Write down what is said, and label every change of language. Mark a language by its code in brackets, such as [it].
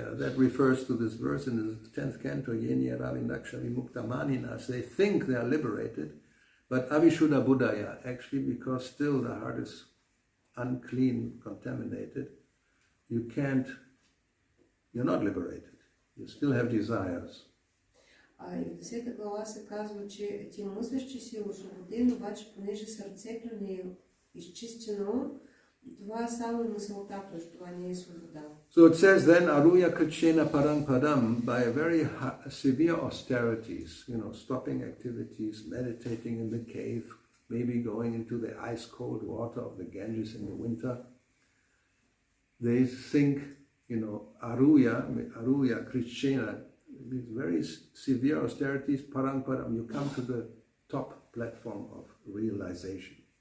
[en] Yeah, that refers to this verse in the 10th canto, [sa] Yenya Ravindaksha Vimukta Maninas. [en] They think they are liberated, but [sa] Avishuddha Buddhaya, [en] actually, because still the heart is unclean, contaminated, you're not liberated. You still have desires. [bg] И в 10 глава се казва, че ти мислиш, че си освободен, обаче понеже сърцето не е изчистено, това е само мисълта, т.е. това не е свобода. [en] So it says then, [sa] Aruya Krishena Parang Padam, [en] by very severe austerities, stopping activities, meditating in the cave, maybe going into the ice cold water of the Ganges in the winter, they think, Aruya Krishena, these very severe austerities, Parang Padam, you come to the top platform of realization.